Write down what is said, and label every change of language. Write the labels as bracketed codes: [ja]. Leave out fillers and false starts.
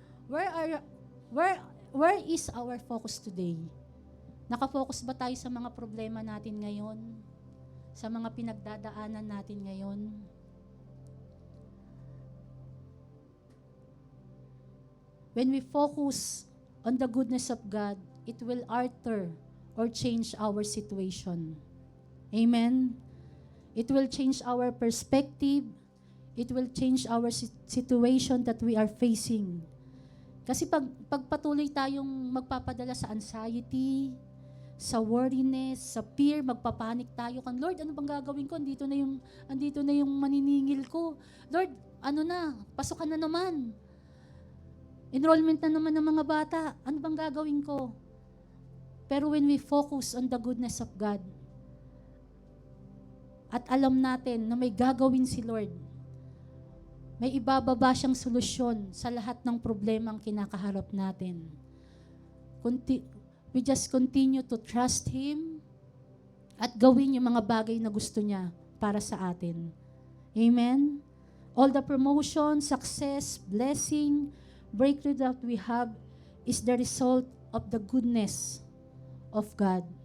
[en] Where is our focus today? [tl] Nakafocus ba tayo sa mga problema natin ngayon? Sa mga pinagdadaanan natin ngayon? [en] When we focus on the goodness of God, it will alter or change our situation. Amen? It will change our perspective. It will change our situation that we are facing. [tl] Kasi pag patuloy tayong magpapadala sa anxiety, sa worriness, sa fear, magpapanik tayo kan Lord, ano bang gagawin ko? Andito na yung maniningil ko. Lord, ano na? Pasukan na naman. Enrollment na naman ng mga bata. Ano bang gagawin ko? Pero [en] when we focus on the goodness of God, [tl] at alam natin na may gagawin si Lord, may ibababa siyang solusyon sa lahat ng problemang kinakaharap natin. [en] We just continue to trust Him [tl] at gawin yung mga bagay na gusto niya para sa atin. Amen? [en] All the promotion, success, blessing, breakthrough that we have is the result of the goodness of God.